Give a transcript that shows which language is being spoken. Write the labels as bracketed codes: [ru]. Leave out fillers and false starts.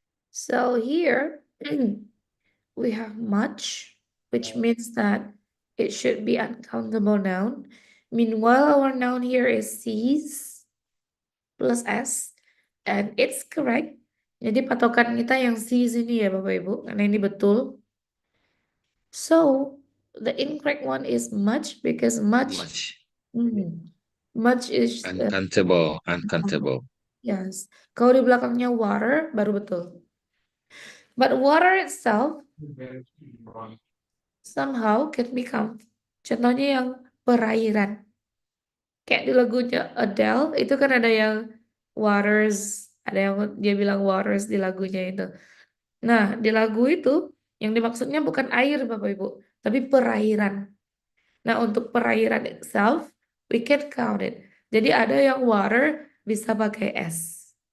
[en] So here we have much, which means that it should be uncountable noun. Meanwhile, our noun here is sees plus s, and it's correct. [id] Jadi patokan kita yang sees ini ya Bapak Ibu, karena ini betul. [en] So the incorrect one is much because much much is Uncountable. [id] yes. Kalau di belakangnya water baru betul. [en] But water itself somehow can become. [id] Contohnya yang perairan. Kayak di lagunya Adele itu kan ada yang waters, ada yang dia bilang waters di lagunya itu. Nah, di lagu itu yang dimaksudnya bukan air Bapak Ibu, tapi perairan. Nah, untuk perairan [en] itself, we can count it. [id] Jadi ada yang water bisa pakai S.